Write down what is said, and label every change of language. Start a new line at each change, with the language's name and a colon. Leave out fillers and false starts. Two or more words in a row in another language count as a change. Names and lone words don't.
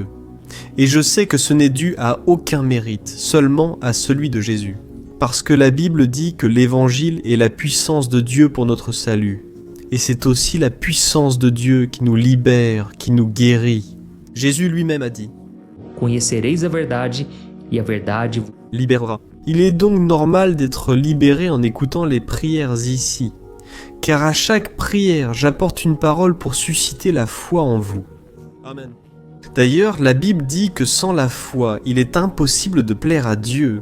French: Et je sais que ce n'est dû à aucun mérite, seulement à celui de Jésus. Parce que la Bible dit que l'évangile est la puissance de Dieu pour notre salut. Et c'est aussi la puissance de Dieu qui nous libère, qui nous guérit. Jésus lui-même a dit «
Portuguese: Conhecereis a verdade, e a verdade
French: libérera ». Il est donc normal d'être libéré en écoutant les prières ici, car à chaque prière, j'apporte une parole pour susciter la foi en vous. Amen. D'ailleurs, la Bible dit que sans la foi, il est impossible de plaire à Dieu.